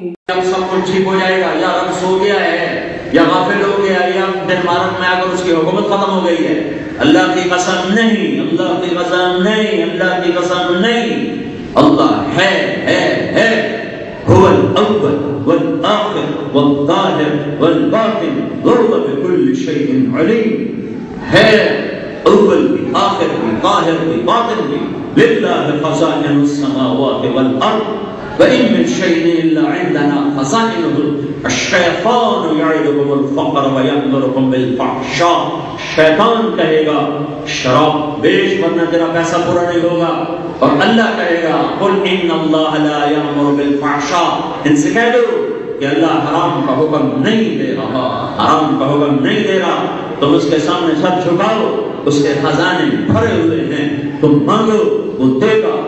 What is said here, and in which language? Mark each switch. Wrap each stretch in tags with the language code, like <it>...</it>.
<ur>جب سب کچھ ٹھیک ہو جائے گا، یا رب سو گیا ہے یا غافل ہو گیا یا دنمارک میں آ کر اس کی حکومت ختم ہو گئی ہے، اللہ کی قسم نہیں، اللہ کی قسم نہیں، اللہ کی قسم نہیں، اللہ ہے</ur> <ar>هو الاول والآخر والظاہر والباطن وهو بكل شيء علیم.</ar> <ur>ہے اول بھی، آخر بھی، ظاہر بھی، باطن بھی.</ur> <ar>للہ خزائن السماوات والارض وإن من شيء إلا عندنا خزائنه. الشیطان یعدکم الفقر ویأمرکم بالفحشاء.</ar> <ur>شیطان کہے گا شراب بیچ ورنہ تیرا پیسہ پورا نہیں ہوگا، اور اللہ کہے گا</ur> <ar>قل ان اللہ لا یأمر بالفحشاء.</ar> <ur>ان سے کہہ دو کہ اللہ حرام کا حکم نہیں دے رہا، حرام کا حکم نہیں دے رہا. تم اس کے سامنے سر جھکاؤ، اس کے خزانے بھرے ہوئے ہیں، تم مانگو وہ دے گا.</ur>